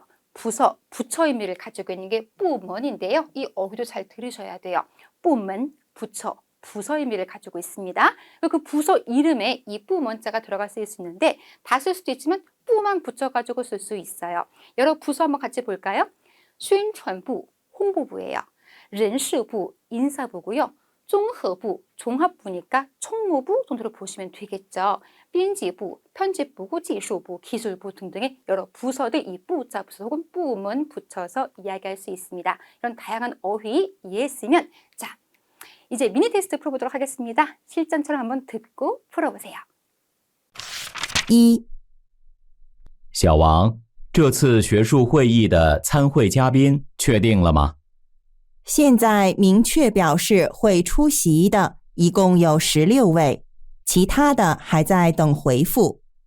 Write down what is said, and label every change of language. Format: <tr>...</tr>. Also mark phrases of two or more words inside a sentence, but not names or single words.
<ko>부서, 부처 의미를 가지고 있는 게 部门 인데요. 이 어휘도 잘 들으셔야 돼요. 部门, 부처, 부서 의미를 가지고 있습니다. 그 부서 이름에 이 部门 자가 들어가 쓰일 수 있는데 다 쓸 수도 있지만 部만 붙여가지고 쓸 수 있어요. 여러 부서 한번 같이 볼까요? 宣传部, 홍보부예요. 人事部, 인사부고요. 综合部, 종합부니까 총무부 정도로 보시면 되겠죠. 编辑部, 편집부고 技术部, 기술부 등등의 여러 부서들 이 부자 부서 혹은 部门 붙여서 이야기할 수 있습니다. 이런 다양한 어휘 이해했으면 자, 이제 미니 테스트 풀어보도록 하겠습니다. 실전처럼 한번 듣고 풀어보세요.</ko> <zh>一、小王，这次学术会议的参会嘉宾确定了吗？现在明确表示会出席的一共有16位，其他的还在等回复。</zh>